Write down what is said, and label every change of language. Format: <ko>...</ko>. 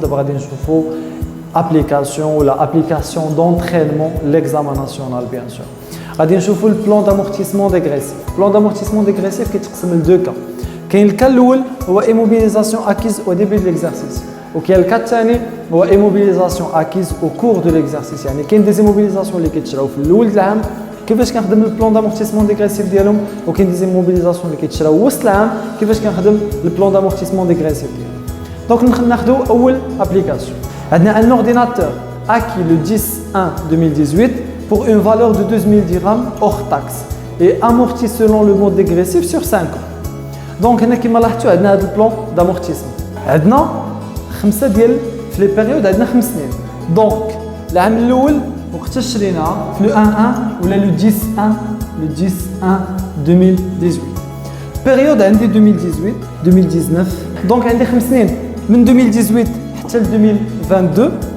<ar>دابا غادي نشوفوا</ar> <fr>application ou la application d'entraînement l'examen national bien sûr.</fr> <ar>غادي نشوفوا</ar> <fr>le plan d'amortissement dégressif. Plan d'amortissement dégressif</fr> <ar>كيتقسم ل</ar> <fr>deux cas.</fr> <ar>كاين الكا الاول هو</ar> <fr>immobilisation acquise au début de l'exercice.</fr> <ar>وكاين الكا الثاني هو</ar> <fr>immobilisation acquise au cours de l'exercice.</fr> <ar>يعني كاين دي immobilisation اللي كيتشراو في الاول د العام كيفاش كنخدم البلان دامورتيسمون ديغريسيف ديالهم، وكاين دي immobilisation اللي كيتشراو وسط العام كيفاش كنخدم البلان دامورتيسمون ديغريسيف ديالهم. دونك ناخذوا اول ابليكاسيون. عندنا</ar> <fr>ان اورديناتور acquis le 10/1/2018 pour une valeur de 2000 dirhams hors taxe et amorti selon le mode dégressif sur 5 ans.</fr> <ar>دونك هنا كما لاحظتوا عندنا هذا البلان دامورتيسمون، عندنا خمسه ديال في لي بيريود، عندنا 5 سنين. دونك العام الاول وقت شريناها في لو 11 ولا لو 10/1/2018 بيريود عندي 2018 دونك عندي 5 سنين من 2018 حتى ل 2022.</ar>